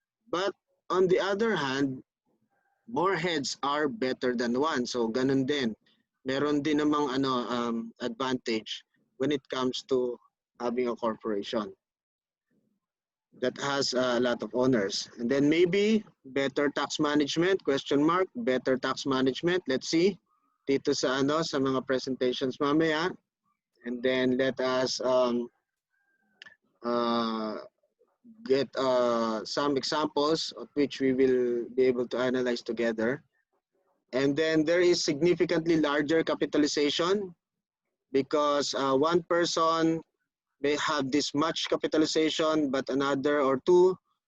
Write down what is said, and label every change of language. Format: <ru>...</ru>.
<en>But on the other hand, more heads are better than one.</en> <tl>So ganun din.</tl> <en>Meron din namang advantage when it comes to having a corporation that has a lot of owners. And then maybe better tax management, question mark, better tax management. Let's see</en> <tl>dito sa mga presentations mamaya.</tl> <en>And then let us uh, get some examples of which we will be able to analyze together. And then there is significantly larger capitalization because one person may have this much capitalization, but another or two</en>